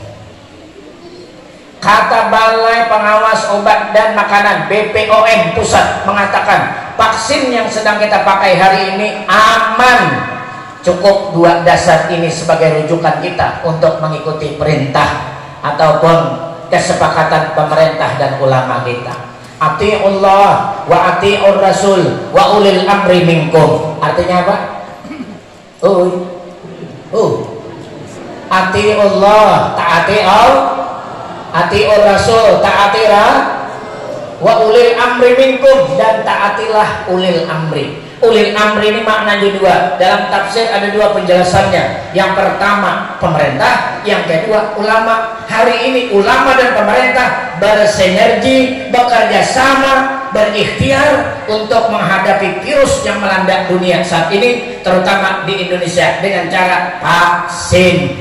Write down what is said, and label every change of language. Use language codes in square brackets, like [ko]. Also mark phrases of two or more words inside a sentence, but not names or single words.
[id] Kata Balai Pengawas Obat dan Makanan BPOM Pusat mengatakan vaksin yang sedang kita pakai hari ini aman. Cukup 2 dasar ini sebagai rujukan kita untuk mengikuti perintah ataupun kesepakatan pemerintah dan ulama kita. [ar] أطيعوا الله وأطيعوا الرسول وأولي الأمر منكم. [id] Artinya apa? [ar] أطيعوا الله أطيعوا الرسول تعتيرا وأولي الأمر منكم, [id] dan taatilah [ar] أولي الأمر. أولي الأمر [id] ini maknanya 2. Dalam tafsir ada 2 penjelasannya. Yang pertama pemerintah, yang kedua ulama. Hari ini ulama dan pemerintah bersinergi, bekerja sama, berikhtiar untuk menghadapi virus yang melanda dunia saat ini, terutama di Indonesia, dengan cara vaksin.